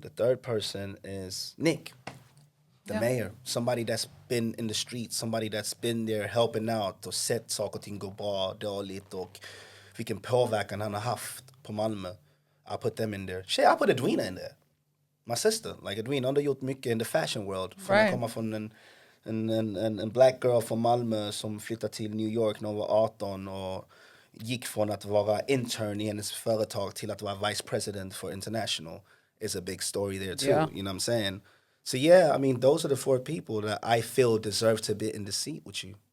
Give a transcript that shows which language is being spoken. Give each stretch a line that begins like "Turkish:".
English: The third person is Nick, the mayor. Somebody that's been in the streets, somebody that's been there helping out
Swedish: och sett saker och ting gå bra, dåligt och vilken påverkan han har haft på Malmö.
English: I put them in there. Shit, I put Edwina in there. My sister, like Edwina,
Swedish: hon har gjort mycket
English: in the fashion world.
Swedish: Hon kommer från en
English: black girl
Swedish: från Malmö som flyttade till New York när hon var 18 och gick från att vara intern i hennes företag till att vara
English: vice president for international. Is a big story there too, you know what I'm saying? So yeah, I mean, those are the 4 people that I feel deserve to be in the seat with you.